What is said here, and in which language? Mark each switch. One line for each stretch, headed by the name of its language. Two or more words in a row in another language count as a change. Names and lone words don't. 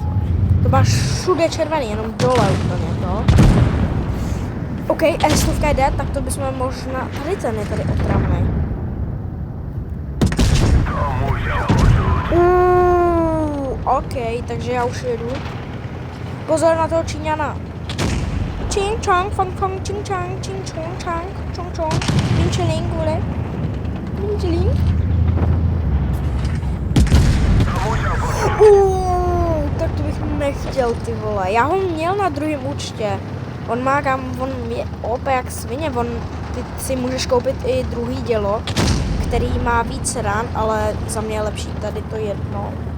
Czech: To máš všude červený, jenom dole úplně to. OK, S100 jde, tak to bychom možná... Tady ten je tady otravnej. OK, takže já už jedu. Pozor na toho Číňana. Ching chong, fong fong, ching chong, ching chong, chong, chong, mincheling, vole. Mincheling. Tak to bych nechtěl, ty vole. Já ho měl na druhém účtě. On má on je OP jak svině, ty si můžeš koupit i druhý dělo, který má víc ran, ale za mě je lepší tady to jedno.